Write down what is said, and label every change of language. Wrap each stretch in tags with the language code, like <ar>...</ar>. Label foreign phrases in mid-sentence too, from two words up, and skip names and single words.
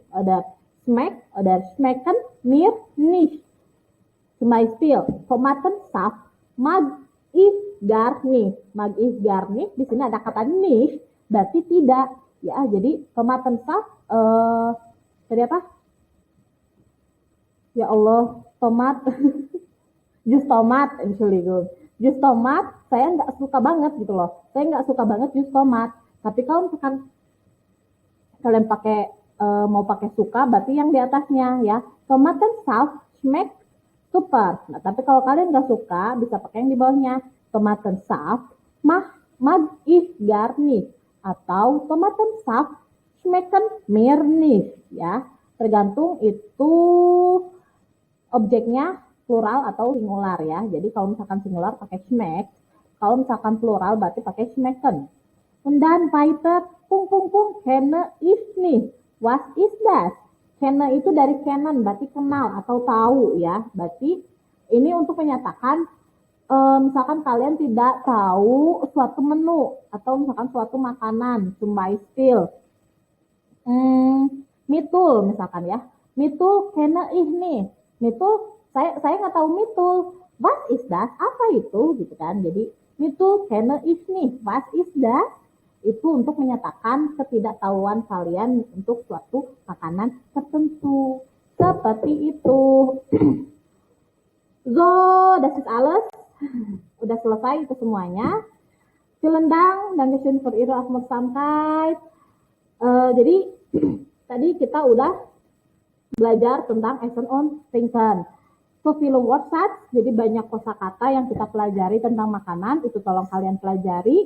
<de>Oder schmecken mir nicht. Zum Beispiel Tomatensaft mag ich gar nicht. Mag ich gar nicht,</de> <id>di sini ada kata nicht, berarti tidak. Ya, jadi Tomatensaft tadi apa? Ya Allah, tomat. Jus tomat, Entschuldigung. Jus tomat, saya nggak suka banget gitu loh. Saya nggak suka banget jus tomat. Tapi kalau misalkan kalian mau pakai suka, berarti yang di atasnya ya.</id> <de>Tomatensaft schmeckt super.</de> <id>Nah, tapi kalau kalian nggak suka, bisa pakai yang di bawahnya.</id> <de>Tomatensaft mag ich gar nicht. Atau Tomatensaft schmecken mir nicht.</de> <id>Ya, tergantung itu objeknya plural atau singular ya. Jadi kalau misalkan singular pakai schmeck, kalau misalkan plural berarti pakai schmecken.</id> <de>Und dann weiter, pung pung pung, kenne ich nicht. Was ist das?</de> <id>Kenne itu dari kennen, berarti kenal atau tahu ya. Berarti ini untuk menyatakan misalkan kalian tidak tahu suatu menu atau misalkan suatu makanan,</id> <de>zum Beispiel</de> <id>Mitul misalkan ya.</id> <de>Mitul kenne ich nicht.</de> <id>Mitul saya nggak tahu mitul.</id> <de>Was is das?</de> <id>Apa itu gitu kan?</id> <de>Jadi mitul kenne ich nicht. Was is das?</de> <id>Itu untuk menyatakan ketidaktahuan kalian untuk suatu makanan tertentu. Seperti itu.</id> <de>So, das ist alles.</de> <id>Udah selesai itu semuanya.</id> <de>Vielen Dank, Dankeschön für Ihre Aufmerksamkeit.</de> <id>Jadi tadi kita udah belajar tentang</id> <de>Essen und Trinken. So viele Wortsatz,</de> <id>jadi banyak kosakata yang kita pelajari tentang makanan, itu tolong kalian pelajari.</id>